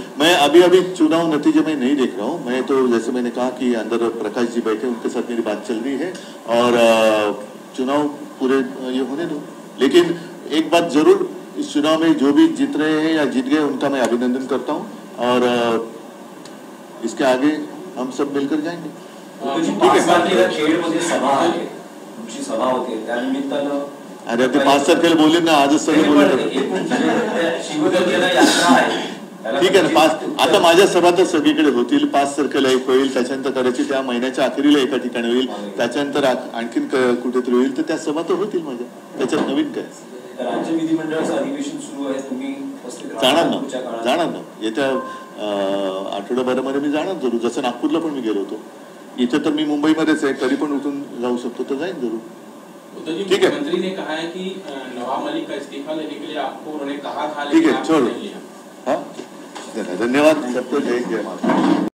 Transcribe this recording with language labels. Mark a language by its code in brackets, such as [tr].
[hi] मैं अभी चुनाव नतीजे में नहीं देख रहा हूँ। मैं तो जैसे मैंने कहा कि अंदर प्रकाश जी बैठे, उनके साथ मेरी बात चल रही है और चुनाव पूरे ये होने दो। लेकिन एक बात जरूर, इस चुनाव में जो भी जीत रहे हैं या जीत गए उनका मैं अभिनंदन करता हूँ और इसके आगे हम सब मिलकर जाएंगे। [mr] खेडमध्ये सभा आहे, तुमची सभा होते त्यानिमित्तानं अरे ते 5 तारखेला बोलले ना, आजच सगळे बोलले। शिवगंगेला यात्रा आहे, ठीक आहे ना। आता माझ्या सभा तर सगळीकडे होतील। 5 तारखेला एक होईल, त्याच्यानंतर करायची त्या महिन्याच्या अखेरीला एका ठिकाणी होईल, त्याच्यानंतर आणखीन कुठेतरी होईल, तर त्या सभा तर होतील माझ्या, त्याच्यात नवीन काय? राज्य विधिमंडळाचं अधिवेशन सुरू आहे, तुम्ही जाणार ना येत्या आठवड्याभरामध्ये मी जाणार जरूर। जसं नागपूरला पण मी गेलो होतो, इथे तर मी मुंबईमध्येच आहे, तरी पण उठून जाऊ शकतो तर जाईन जरूर। [hi] ठीक है, मंत्री ने कहा है कि नवाब मलिक का इस्तीफा लेने के लिए आपको उन्होंने कहा था, ठीक है, छोड़ो। हाँ, धन्यवाद सबको, जय जय माता।